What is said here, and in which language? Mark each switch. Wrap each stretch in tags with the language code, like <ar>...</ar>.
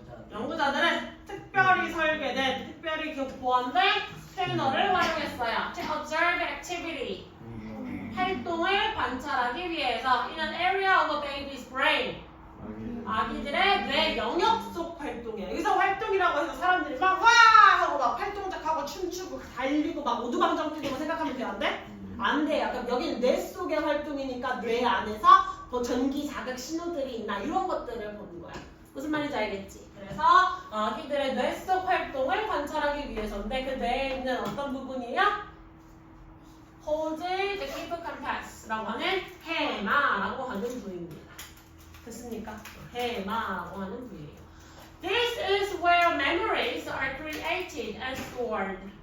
<ko>연구자들은 특별히 설계된, 특별히 보완된 스캐너를 활용했어요.</ko> <en>To observe activity.</en> <ko>활동을 관찰하기 위해서</ko> <en>in an area of a baby's brain.</en> <ko>아기들의 뇌 영역 속 활동이야. 여기서 활동이라고 해서 사람들이 막 와! 하고 막 활동작하고 춤추고 달리고 막 오두방정 뛰고 생각하면 돼? 안 돼? 안 돼요. 그럼 여기는 뇌 속의 활동이니까 뇌 안에서 뭐 전기 자극 신호들이 있나 이런 것들을 보는 거야. 무슨 말인지 알겠지? 그래서 아기들의 뇌 속 활동을 관찰하기 위해서인데 그 뇌에 있는 어떤 부분이에요?</ko> <en>hold the hippocampus</en> <ko>라고 하는 해마라고 하는 부위입니다. 됐습니까? 해마라고 하는 부위예요.</ko> <en>This is where memories are created and stored.</en>